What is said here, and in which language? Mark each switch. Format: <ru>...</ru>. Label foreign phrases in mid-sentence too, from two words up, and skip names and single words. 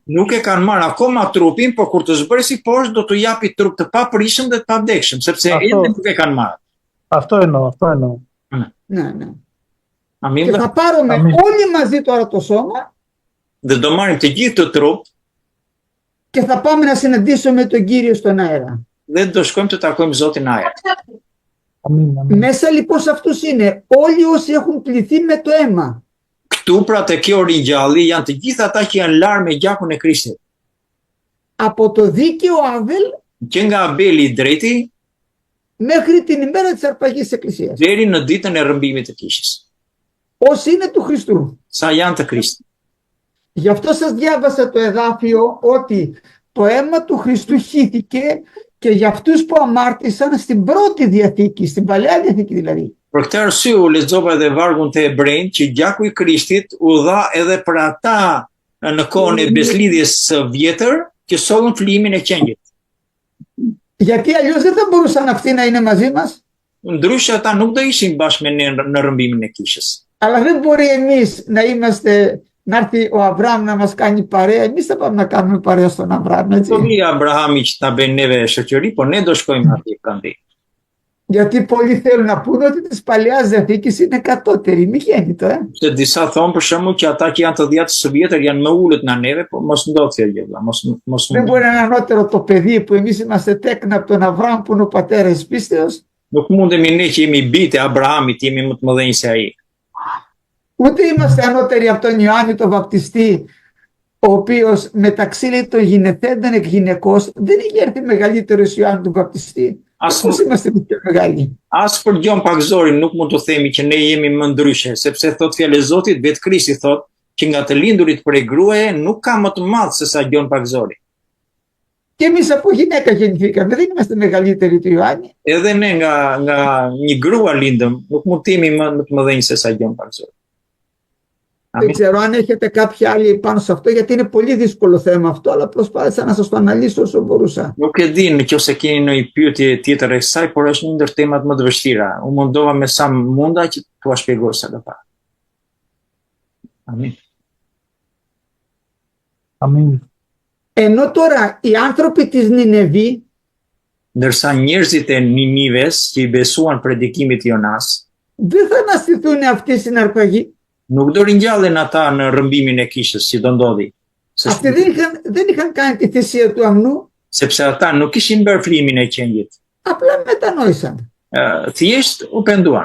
<sq>nuk e kanë marrë akoma trupin, por kur të zbresi poshtë do t'u japi trup të papërishëm dhe të pavdekshëm, sepse edhe nuk e kanë marrë.</sq> <el>Αυτό εννοώ. Ναι, ναι.</el> <sq>Amin.</sq> <el>Και θα πάρουμε όλοι μαζί τώρα το σώμα</el> <sq>Dhe do marrim të gjithë të trup</sq> <el>και θα πάμε να συναντήσουμε τον Κύριο στον αέρα.</el> <sq>dhe do shkojmë të takojmë Zotin në ajër.</sq> <el>Μέσα λοιπόν σε αυτούς είναι όλοι όσοι έχουν πληθεί με το αίμα.</el> <sq>Këtu pra te kjo ringjalli janë të gjithë ata që janë larë me gjakun e Krishtit.</sq> <el>Από το δίκαιο Άβελ</el> <sq>Që nga Abeli i drejti</sq> <el>μέχρι την ημέρα της αρπαγής Εκκλησίας.</el> <sq>deri në ditën e rrëmbimit të kishës.</sq> <el>Όσοι είναι του Χριστού.</el> <sq>Sa janë të Krishtit.</sq> <el>Γι' αυτό σας διάβασα το εδάφιο ότι το αίμα του Χριστού χύθηκε και για αυτούς που αμάρτησαν στην πρώτη Διαθήκη, στην Παλαιά Διαθήκη δηλαδή.</el> <sq>Për këtë arsye u lexova edhe vargun te Hebrejt që gjaku i Krishtit u dha edhe për ata në kohën e beslidhjes së vjetër që sollën flimin e qenjit.</sq> <el>Γιατί αλλιώς δεν θα μπορούσαν αυτοί να είναι μαζί μας.</el> <sq>Ndryshe ata nuk do ishin bashkë me ne në rrëmbimin e kishës.</sq> <el>Αλλά δεν μπορεί εμείς να είμαστε, να έρθει ο Αβραάμ να μας κάνει παρέα. Εμείς θα πάμε να κάνουμε παρέα στον Αβραάμ, έτσι.</el> <sq>Do vi Abrahami që ta bëjnë neve shoqëri, po ne do shkojmë atje prandaj.</sq> <el>Γιατί πολλοί θέλουν να πούνε ότι της Παλαιάς Διαθήκης είναι κατώτερη. Μη γέννητο,</el> <sq>Se disa thonë për shembull që ata që janë të dhjatë së vjetër janë më ulët na neve, po mos ndodh kjo gjë, vëlla, mos</sq> <el>Δεν μπορεί να είναι ανώτερο το παιδί που εμείς είμαστε τέκνα από τον Αβραάμ που είναι ο πατέρας πίστεως.</el> <sq>Nuk mundemi ne që jemi bitë e Abrahamit, jemi më të mëdhenj se ai.</sq> <el>Ούτε είμαστε ανώτεροι από τον Ιωάννη τον Βαπτιστή, ο οποίος μεταξύ λέει των γυναικών εκ γυναικός δεν είχε έρθει μεγαλύτερος Ιωάννη τον Βαπτιστή. Πώς είμαστε πιο μεγάλοι.</el> <sq>As për Gjon Pakzorin nuk mund të themi që ne jemi më ndryshe, sepse thot fjalë e Zotit, vetë Krishti thot që nga të lindurit prej gruaje nuk ka më të madh se sa Gjon Pakzori.</sq> <el>Και εμείς από γυναίκα γεννηθήκαμε, δεν είμαστε μεγαλύτεροι του Ιωάννη.</el> <sq>Edhe ne nga një grua lindëm, nuk mund të jemi më të mëdhenj se sa Gjon Pakzori.</sq> <el>Δεν ξέρω αν έχετε κάποια άλλη πάνω σε αυτό, γιατί είναι πολύ δύσκολο θέμα αυτό, αλλά προσπάθησα να σας το αναλύσω όσο μπορούσα.</el> <sq>Nuk e di nëse keni ndonjë pyetje tjetër e kësaj, por është një ndër temat më të vështira. U mundova me sa munda që t'ua shpjegoj sa do pak. Amin. Amin.</sq> <el>Ενώ τώρα οι άνθρωποι της Νινεβή,</el> <sq>Ndërsa njerëzit e Ninives që i besuan predikimit Jonas,</sq> <el>δεν θα αναστηθούν αυτοί στην αρπαγή.</el> <sq>nuk do ringjallen ata në rrëmbimin e kishës që do ndodhi.</sq> <el>Αυτοί δεν είχαν κάνει τη θυσία του αμνού,</el> <sq>Sepse ata nuk kishin bërë flimin e qenjit.</sq> <el>απλά μετανόησαν.</el> <sq>Thjesht u penduan.</sq>